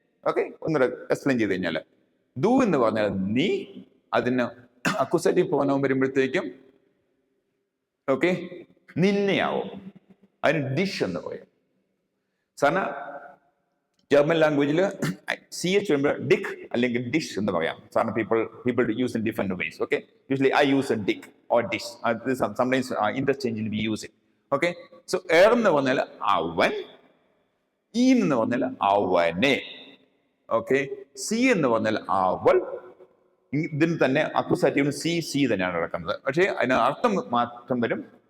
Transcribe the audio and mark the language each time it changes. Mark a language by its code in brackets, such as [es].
[ml] Okay, ഒന്നുകൂടെ explain ചെയ്ത് കഴിഞ്ഞാൽ ദു എന്ന് പറഞ്ഞാൽ നീ, അതിന് അക്യൂസേറ്റീവ് പ്രോനൗൺ വരുമ്പോഴത്തേക്കും ഓക്കെ നിന്നെയാവും, അതിന് ഡിഷ് എന്ന് പറയും. സാധാരണ ജർമ്മൻ ലാംഗ്വേജിൽ സി എച്ച് വരുമ്പോൾ ഡിക് അല്ലെങ്കിൽ ഡിഷ് എന്ന് പറയാം. [en] സാധാരണ people use in different ways. Okay, usually I use a dick or dish. Sometimes interchangeably we use it. [ml] Okay, so er എന്ന് പറഞ്ഞാൽ അവൻ, ഈ എന്ന് പറഞ്ഞാൽ അവനെ. ഓക്കെ, സി എന്ന് പറഞ്ഞാൽ അവൾ. ഇതിന് തന്നെ അക്യൂസേറ്റീവ് സി സി തന്നെയാണ് നടക്കുന്നത്. പക്ഷേ അതിന് അർത്ഥം മാറ്റം വരും.